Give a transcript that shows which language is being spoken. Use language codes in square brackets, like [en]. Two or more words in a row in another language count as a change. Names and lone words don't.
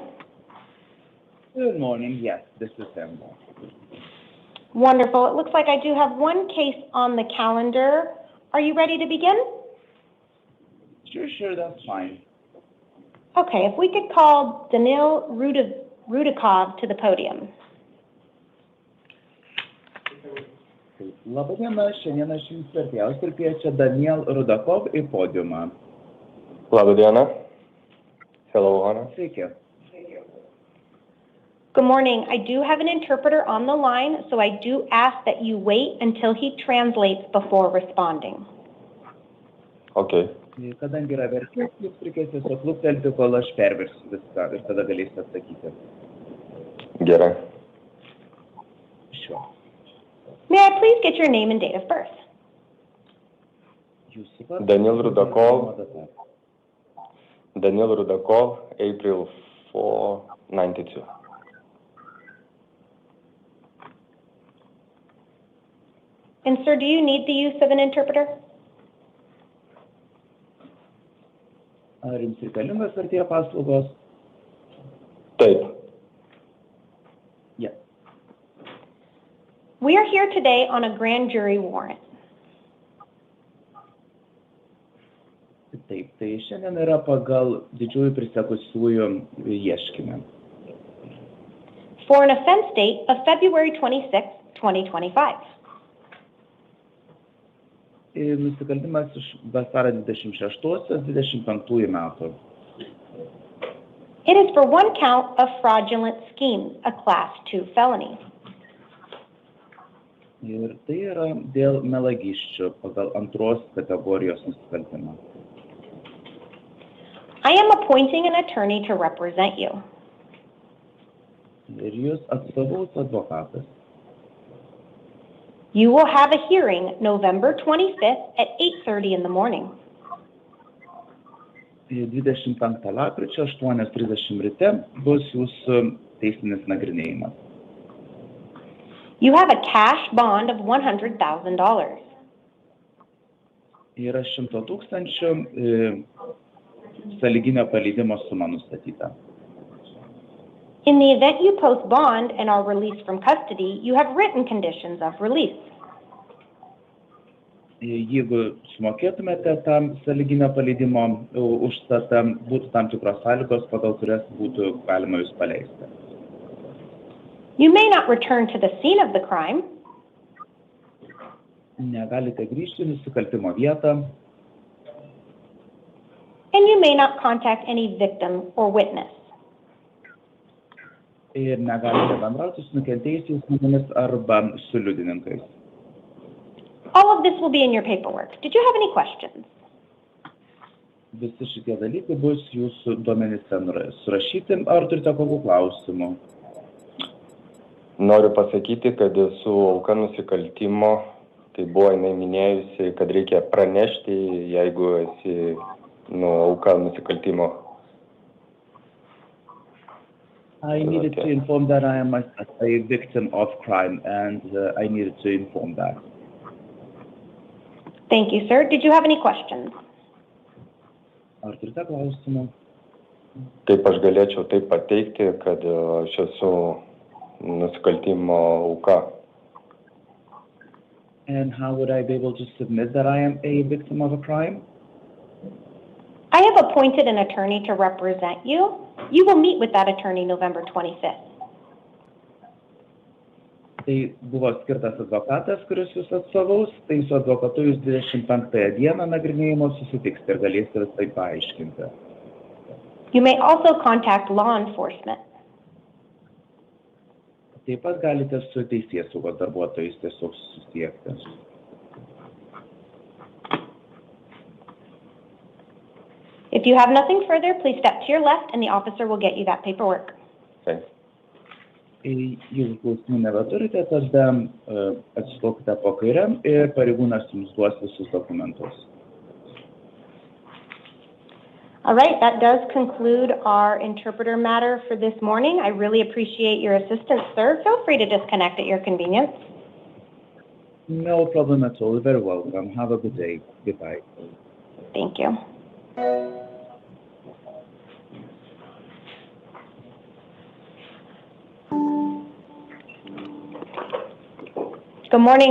[en] Good morning. Yes, this is Sam. Wonderful. It looks like I do have one case on the calendar. Are you ready to begin? Sure, that's fine. Okay, if we could call Danil Rudikov to the podium. [lt] Labą dieną, šiandien aš jums vertėjausi ir kviečiu Daniel Rudakov į podiumą. Labą dieną. Hello, Hannah. Sveiki. [en] Good morning. I do have an interpreter on the line, so I do ask that you wait until he translates before responding. Okay. [lt] Kadangi yra vertėjas, jūs reikės tiesiog luktelti, kol aš perversiu viską ir tada galėsite atsakyti. Gerai. [en] Sure. May I please get your name and date of birth? Daniel Rudakov, April 4, 92. And sir, do you need the use of an interpreter? [lt] Ar jums reikalingas vertėjo paslaugos? Taip. [en] Yes. We are here today on a grand jury warrant. [lt] Taip, tai šiandien yra pagal didžiųjų prisekusiųjų ieškinį. [en] For an offense date of February 26, 2025. [lt] Nusikaltimas iš vasario 26-25 metų. [en] It is for one count of fraudulent schemes, a Class 2 felony. [lt] Ir tai yra dėl melagysčių pagal antros kategorijos nusikaltimą. [en] I am appointing an attorney to represent you. [lt] Ir jūs atstovaus advokatas. [en] You will have a hearing November 25th at 8:30 in the morning. [lt] 25 lapkričio 8:30 ryte bus jūsų teisinis nagrinėjimas. [en] You have a cash bond of $100,000. [lt] Yra 100 000 sąlyginio paleidimo suma nustatyta. [en] In the event you post bond and are released from custody, you have written conditions of release. [lt] Jeigu sumokėtumėte tam sąlyginio paleidimo užstatą, būtų tam tikros sąlygos, pagal kurias būtų galima jūs paleisti. [en] You may not return to the scene of the crime. [lt] Negalite grįžti į nusikaltimo vietą. [en] And you may not contact any victim or witness. [lt] Ir negalite bendrauti su nukentėjusiais žmonėmis arba su liudininkais. [en] All of this will be in your paperwork. Did you have any questions? [lt] Visi šitie dalykai bus jūsų duomenyse surašyti. Ar turite kokių klausimų? Noriu pasakyti, kad esu auka nusikaltimo, tai buvo jinai minėjusi, kad reikia pranešti, jeigu esi auka nusikaltimo. [en] I needed to inform that I am a victim of crime, and I needed to inform that. Thank you, sir. Did you have any questions? [lt] Ar turite klausimų? Kaip aš galėčiau tai pateikti, kad aš esu nusikaltimo auka? [en] And how would I be able to submit that I am a victim of a crime? I have appointed an attorney to represent you. You will meet with that attorney November 25th. [lt] Tai buvo skirtas advokatas, kuris jūs atstovaus, tai su advokatu jūs 25 dieną nagrinėjimo susitiksite ir galėsite visai paaiškinti. [en] You may also contact law enforcement. [lt] Taip pat galite su teisėsaugos darbuotojais tiesiog susiekti. [en] If you have nothing further, please step to your left and the officer will get you that paperwork. Thanks. [lt] Jeigu klausimų nebeturite, tada atsistokite po kairiam ir pareigūnas jums duos visus dokumentus. [en] All right, that does conclude our interpreter matter for this morning. I really appreciate your assistance, sir. Feel free to disconnect at your convenience. No problem at all. You're very welcome. Have a good day. Goodbye. Thank you. Good morning.